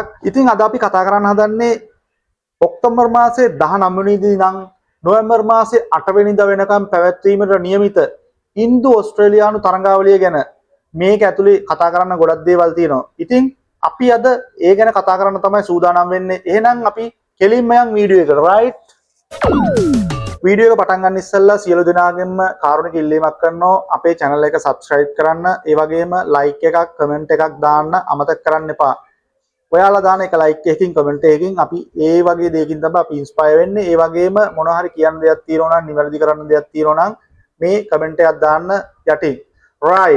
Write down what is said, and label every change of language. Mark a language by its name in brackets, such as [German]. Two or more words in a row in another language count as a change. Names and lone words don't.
[Sinhala] ඉතින් අද අපි කතා කරන්න හදන්නේ ඔක්තෝබර් මාසයේ 19 වෙනිදා ඉඳන් නොවැම්බර් මාසයේ 8 වෙනිදා වෙනකම් පැවැත්වීමට නියමිත ඉන්දු ඕස්ට්‍රේලියානු තරඟාවලිය ගැන මේක ඇතුලේ කතා කරන්න ගොඩක් දේවල් තියෙනවා. ඉතින් අපි අද ඒ ගැන කතා කරන්න තමයි සූදානම් වෙන්නේ. එහෙනම් අපි කෙලින්ම යන් වීඩියෝ එකට. right? वीडियो का पटन गන්න ඉස්සෙල්ලා සියලු දෙනාගෙන්ම කාරුණික ඉල්ලීමක් කරනවා අපේ channel එක subscribe කරන්න ඒ වගේම like එකක් comment එකක් දාන්න අමතක කරන්න එපා. ඔයාලා දාන එක like එකකින් comment එකකින් අපි ඒ වගේ දෙයකින් තමයි අපි inspire වෙන්නේ. ඒ වගේම මොනවා හරි කියන්න දෙයක් තියෙනවා නම් නිවැරදි කරන්න දෙයක් තියෙනවා නම් මේ comment එකක් දාන්න යටින්. right.